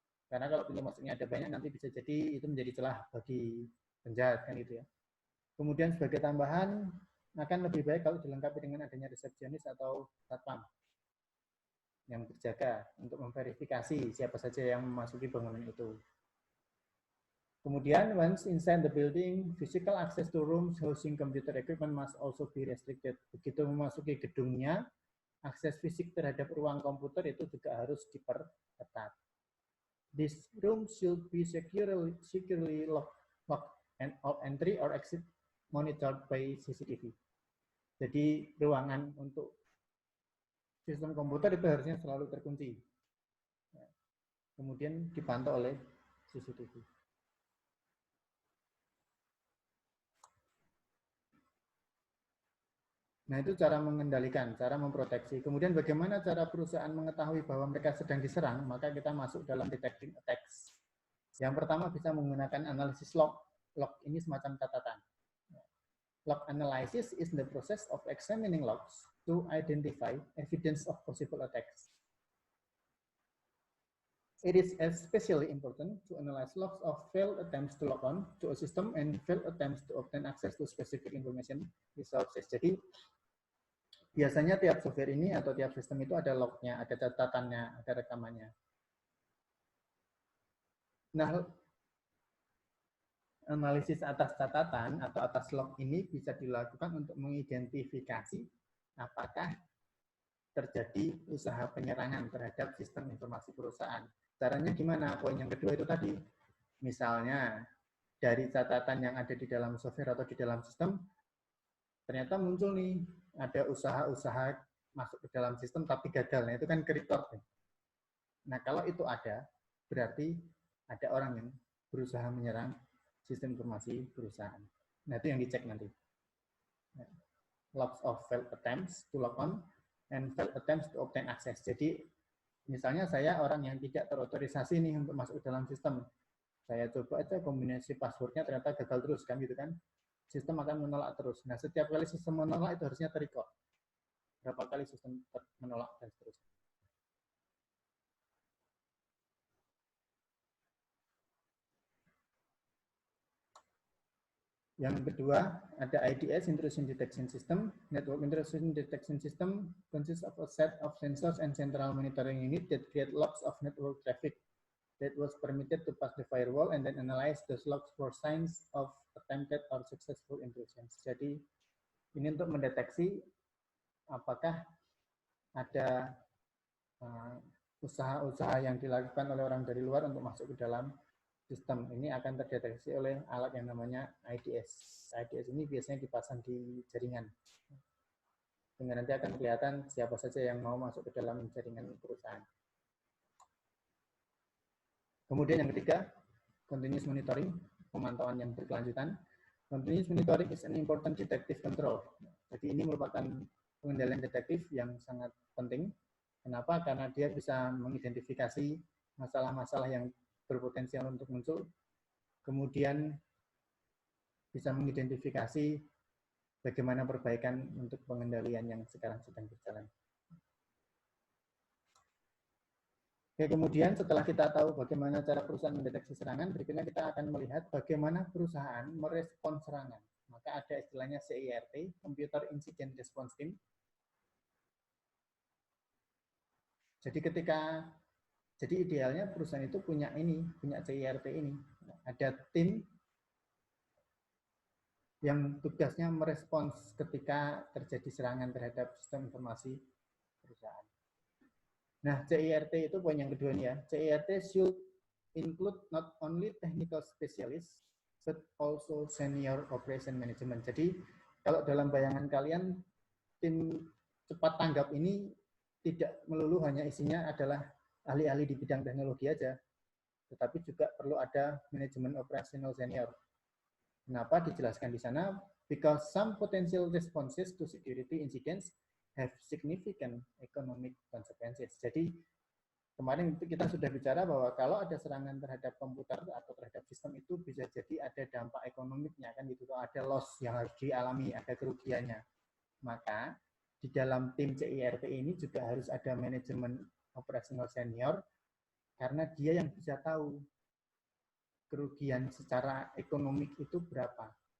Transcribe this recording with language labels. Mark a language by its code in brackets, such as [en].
[id] Karena kalau pintu masuknya ada banyak nanti bisa jadi itu menjadi celah bagi penjahat kan gitu ya. Kemudian sebagai tambahan akan lebih baik kalau dilengkapi dengan adanya resepsionis atau satpam yang berjaga untuk memverifikasi siapa saja yang memasuki bangunan itu. Kemudian, [en] once inside the building, physical access to rooms housing computer equipment must also be restricted. [id] Begitu memasuki gedungnya, akses fisik terhadap ruang komputer itu juga harus diperketat. [en] This room should be securely locked and all entry or exit monitored by CCTV. [id] Jadi ruangan untuk sistem komputer itu harusnya selalu terkunci. Kemudian dipantau oleh CCTV. Nah, itu cara mengendalikan, cara memproteksi. Kemudian bagaimana cara perusahaan mengetahui bahwa mereka sedang diserang, maka kita masuk dalam detecting attacks. Yang pertama bisa menggunakan analisis log. Log ini semacam catatan. [en] Log analysis is the process of examining logs to identify evidence of possible attacks. It is especially important to analyze logs of failed attempts to log on to a system and failed attempts to obtain access to specific information resources. [id] Jadi biasanya tiap software ini atau tiap sistem itu ada lognya, ada catatannya, ada rekamannya. Nah, analisis atas catatan atau atas log ini bisa dilakukan untuk mengidentifikasi apakah terjadi usaha penyerangan terhadap sistem informasi perusahaan. Caranya gimana? Poin yang kedua itu tadi. Misalnya, dari catatan yang ada di dalam software atau di dalam sistem, ternyata muncul nih, ada usaha-usaha masuk ke dalam sistem tapi gagal. Nah, itu kan ke-report. Nah, kalau itu ada, berarti ada orang yang berusaha menyerang sistem informasi perusahaan. Nah, itu yang dicek nanti. [en] Logs of failed attempts to log on and failed attempts to obtain access. [id] Jadi, misalnya saya orang yang tidak terotorisasi nih untuk masuk ke dalam sistem. Saya coba aja kombinasi passwordnya ternyata gagal terus kan gitu kan. Sistem akan menolak terus. Nah, setiap kali sistem menolak itu harusnya ter-record. Berapa kali sistem menolak dan seterusnya. Yang kedua, ada IDS, Intrusion Detection System. [en] Network Intrusion Detection System consists of a set of sensors and central monitoring unit that create logs of network traffic that was permitted to pass the firewall and then analyze those logs for signs of attempted or successful intrusions. [id] Jadi, ini untuk mendeteksi apakah ada usaha-usaha yang dilakukan oleh orang dari luar untuk masuk ke dalam sistem. Ini akan terdeteksi oleh alat yang namanya IDS. IDS ini biasanya dipasang di jaringan. Sehingga nanti akan kelihatan siapa saja yang mau masuk ke dalam jaringan perusahaan. Kemudian yang ketiga, continuous monitoring, pemantauan yang berkelanjutan. [en] Continuous monitoring is an important detective control. [id] Jadi ini merupakan pengendalian detektif yang sangat penting. Kenapa? Karena dia bisa mengidentifikasi masalah-masalah yang berpotensial untuk muncul, kemudian bisa mengidentifikasi bagaimana perbaikan untuk pengendalian yang sekarang sedang berjalan. Oke, kemudian setelah kita tahu bagaimana cara perusahaan mendeteksi serangan, berikutnya kita akan melihat bagaimana perusahaan merespons serangan. Maka ada istilahnya CIRT, Computer Incident Response Team. Jadi idealnya perusahaan itu punya CIRT ini. Ada tim yang tugasnya merespons ketika terjadi serangan terhadap sistem informasi perusahaan. Nah, CIRT itu poin yang kedua nih ya. [en] CIRT should include not only technical specialist, but also senior operation management. [id] Jadi, kalau dalam bayangan kalian, tim cepat tanggap ini tidak melulu hanya isinya adalah ahli-ahli di bidang teknologi aja, tetapi juga perlu ada manajemen operasional senior. Kenapa dijelaskan di sana? [en] Because some potential responses to security incidents have significant economic consequences. [id] Jadi kemarin kita sudah bicara bahwa kalau ada serangan terhadap komputer atau terhadap sistem itu bisa jadi ada dampak ekonomiknya kan gitu, ada loss yang harus dialami, ada kerugiannya. Maka di dalam tim CIRT ini juga harus ada manajemen operasional senior karena dia yang bisa tahu kerugian secara ekonomik itu berapa.